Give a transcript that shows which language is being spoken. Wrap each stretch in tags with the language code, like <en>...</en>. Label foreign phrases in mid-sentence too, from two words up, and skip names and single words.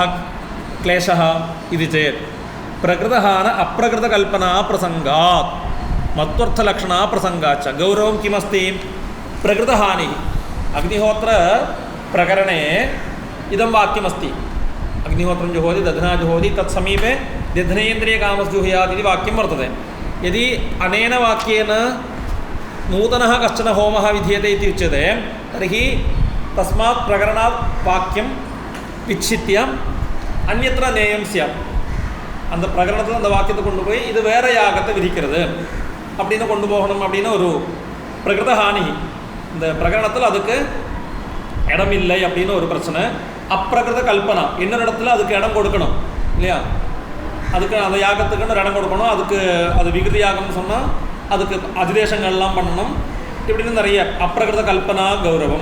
<sa>क्लेशः इति चेत् प्रकृतहान अप्रकृतकल्पना प्रसङ्गात् मत्वर्थलक्षणा प्रसङ्गाच्च गौरवं किमस्ति प्रकृतहानिः अग्निहोत्रप्रकरणे इदं वाक्यमस्ति अग्निहोत्रं जुहोति दध्ना जुहोति तत्समीपे दध्नेन्द्रियकामस्य जुहुयात् इति वाक्यं वर्तते यदि अनेन वाक्येन नूतनः कश्चन होमः विधीयते इति उच्यते तर्हि तस्मात् प्रकरणात् वाक्यं विच्छित्य अन्यत्र नेयं स्यात्</sa> <ta>அந்த பிரகரணத்தில் அந்த வாக்கியத்தை கொண்டு போய் இது வேற யாகத்தை விதிக்கிறது அப்படின்னு கொண்டு போகணும் அப்படின்னு ஒரு</ta> <sa>प्रकृतहानि</sa> <ta>இந்த பிரகரணத்தில் அதுக்கு இடமில்லை அப்படின்னு ஒரு பிரச்சனை அப்பிரகிருத கல்பனா இன்னொரு இடத்துல அதுக்கு இடம் கொடுக்கணும் இல்லையா அதுக்கு அந்த யாகத்துக்குன்னு இடம் கொடுக்கணும் அதுக்கு அது விகிருதி யாகம்னு சொன்னால் அதுக்கு அதிதேசங்கள்லாம் பண்ணணும் இப்படின்னு நிறைய</ta> <sa>अप्रकृतकल्पना गौरवम्</sa>